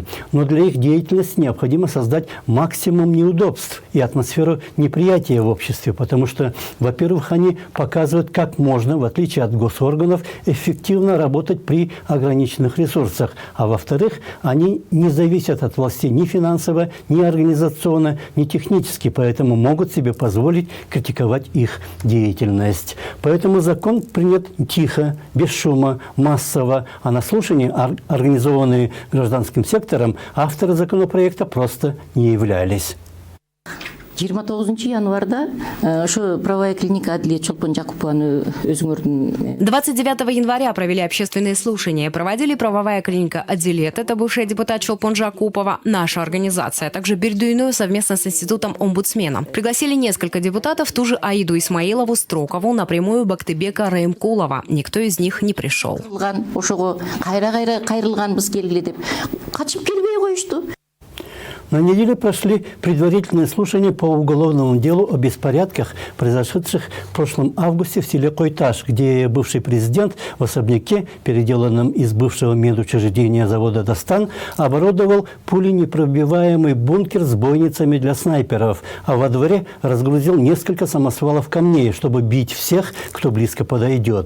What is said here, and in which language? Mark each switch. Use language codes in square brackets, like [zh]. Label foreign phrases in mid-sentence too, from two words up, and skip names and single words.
[ru] Но для их деятельности необходимо создать максимум неудобств и атмосферу неприятия в обществе, потому что, во-первых, они показывают, как можно, в отличие от госорганов, эффективно работать при ограниченных ресурсах, а во-вторых, они не зависят от властей ни финансово, ни организационно, ни технически, поэтому могут себе позволить критиковать их деятельность. Поэтому закон принят тихо, без шума, массово, а на слушании, организованные гражданским сектором, авторы законопроекта просто не являлись. [ky] 29 январда ошо [ru] правовая клиника [ky] Адлия Чолпон Жакупованын өзүңөрдүн [ru] 29 января провели общественные слушания. Проводили правовая клиника Адилет, это бывшая депутат Чолпон Жакупова, наша организация, а также Бердуйную совместно с институтом омбудсмена. Пригласили несколько депутатов, ту же Аиду Исмаилову, Строкову, напрямую Бактыбека Раимкулова. Никто из них не пришел. [ky] Ошого кайрылганбыз келгиле деп качып келбей коюшту. [ru] На неделе прошли предварительные слушания по уголовному делу о беспорядках, произошедших в прошлом августе в селе Койташ, где бывший президент в особняке, переделанном из бывшего медучреждения завода «Достан», оборудовал пуленепробиваемый бункер с бойницами для снайперов, а во дворе разгрузил несколько самосвалов камней, чтобы бить всех, кто близко подойдет.